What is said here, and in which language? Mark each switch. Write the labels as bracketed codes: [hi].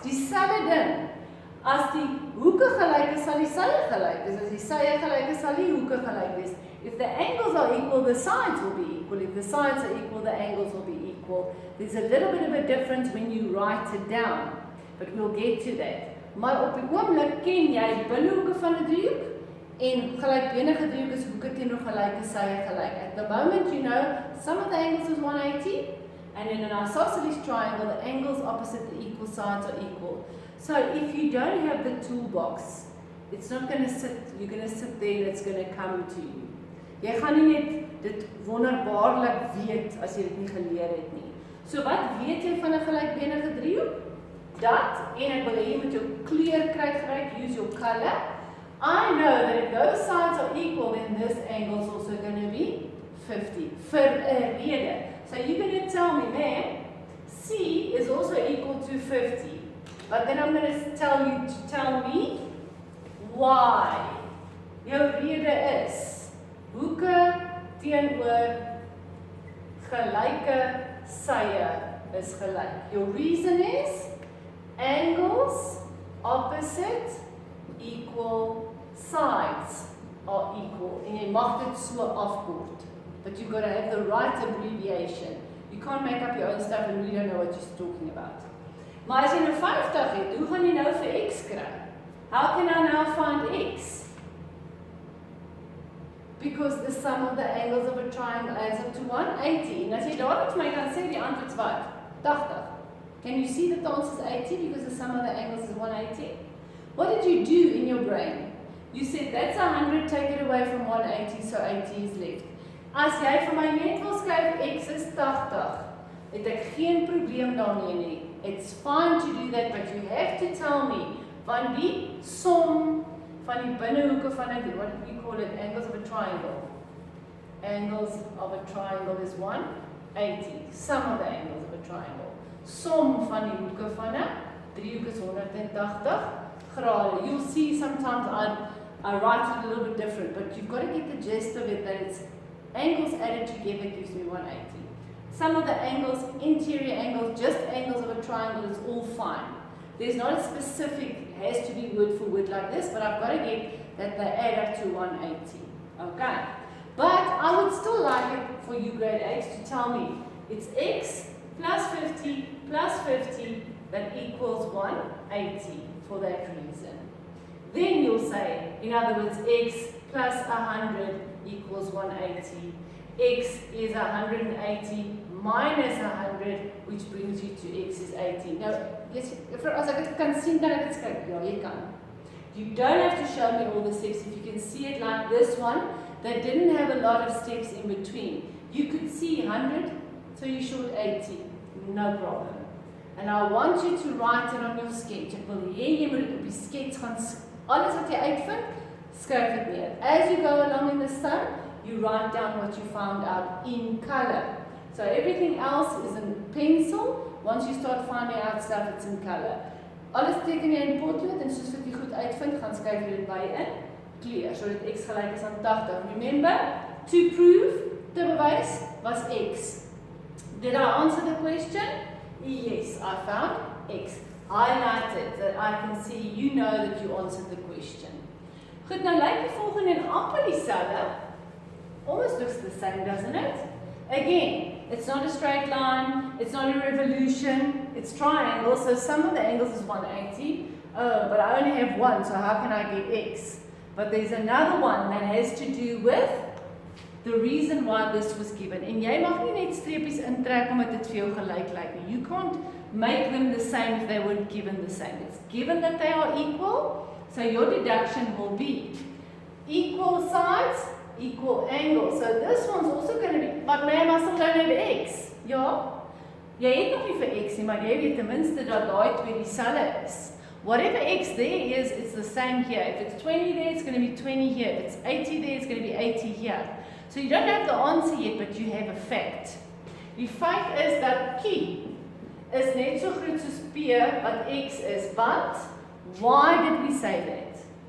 [af] Dieselfde ding. As die hoeke gelyk is, sal die sye gelyk wees. As die sye gelyk is, sal die hoeke gelyk wees. [en] If the angles are equal, the sides will be equal. If the sides are equal, the angles will be equal. There's a little bit of a difference when you write it down, but we'll get to that. [af] Maar op die oomblik ken jy die binnehoeke van 'n driehoek en gelykbenige driehoek is hoeke teenoor gelyke sye gelyk. [en] At the moment you know some of the angles is 180 and in an isosceles triangle the angles opposite the equal sides are equal. So if you don't have the toolbox, it's not going to sit, you're going to sit there and it's going to come to you. [af] Jy gaan nie net dit wonderbaarlik weet as jy dit nie geleer het nie. So wat weet jy van 'n gelykbenige driehoek? Dat, en ek wil hê jy moet jou kleur kry gebruik, [en] use your color. I know that if those sides are equal, then this angle is also going to be 50. [af] Vir 'n rede. [en] So you're going to tell me, man, C is also equal to 50. But then I'm going to tell you to tell me why. [af] Jou rede is, hoeke teenoor gelyke sye is gelyk. [en] Your reason is, angles opposite equal sides are equal. [af] En jy mag dit so afkort. [en] But you've got to have the right abbreviation. You can't make up your own stuff and we don't know what you're talking about. [af] Maar as jy nou 50 het, hoe gaan jy nou vir x kry? [en] How can I now find x? Because the sum of the angles of a triangle adds up to 180. [af] En as jy daar met my kan sê die antwoord is wat? [en] 80. Can you see that the answer is 80 because the sum of the angles is 180? What did you do in your brain? You said that's 100, take it away from 180, so 80 is left. [af] As jy vir my net wil skryf x is 80, het ek geen probleem daarmee nie. [en] It's fine to do that, but you have to tell me [af] van die som van die binnehoeke van 'n, [en] what do we call it, angles of a triangle. Angles of a triangle is 180. Sum of the angles of a triangle. [af] Som van die hoeke van 'n driehoek is 180 grade. [en] You'll see sometimes I write it a little bit different, but you've got to get the gist of it that it's angles added together gives me 180. Some of the angles, interior angles, just angles of a triangle is all fine. There's not a specific, has to be word for word like this, but I've got to get that they add up to 180. Okay. But I would still like it for you grade 8 to tell me it's x plus 50 plus 50 that equals 180 for that reason. Then you'll say, in other words, x plus 100 equals 180. X is 180 minus 100, which brings you to x is 80. Now, yes, [af] as ek dit kan sien, kan ek dit skryf? Ja, jy kan. [en] You don't have to show me all the steps. If you can see it like this one, that didn't have a lot of steps in between. You could see 100, so you short 80. No problem. And I want you to write it on your sketch. [af] Ek wil hê jy moet dit op die skets gaan, alles wat jy uitvind, skryf dit neer. [en] As you go along in the sun, you write down what you found out in color. So everything else is in pencil. Once you start finding out stuff, it's in color. [af] Alles teken jy in potlood en soos wat jy goed uitvind, gaan skryf jy dit by in kleur. So dat x gelyk is aan 80. [en] Remember, to prove, [af] te bewys, [en] was x. Did I answer the question? Yes, I found x. Highlighted that I can see you know that you answered the question. [af] Goed, nou lyk die volgende en amper dieselfde. [en] Almost looks the same, doesn't it? Again, it's not a straight line, it's not a revolution, it's triangle, so some of the angles is 180. Oh, but I only have one, so how can I get x? But there's another one that has to do with the reason why this was given. [af] En jy mag nie net streepies intrek omdat dit vir jou gelyk lyk nie. [en] You can't make them the same if they weren't given the same. It's given that they are equal, so your deduction will be equal sides, equal angles. So this one's also going to be, but ma'am, I still don't have x. [af] Ja, jy het nog nie vir x nie, maar jy weet ten minste dat daai twee dieselfde is. [en] Whatever x there is, it's the same here. If it's 20 there, it's going to be 20 here. If it's 80 there, it's going to be 80 here. So you don't have the answer yet, but you have a fact. [af] Die feit is dat Q is net so groot soos P wat x is, [en] but why did we say that?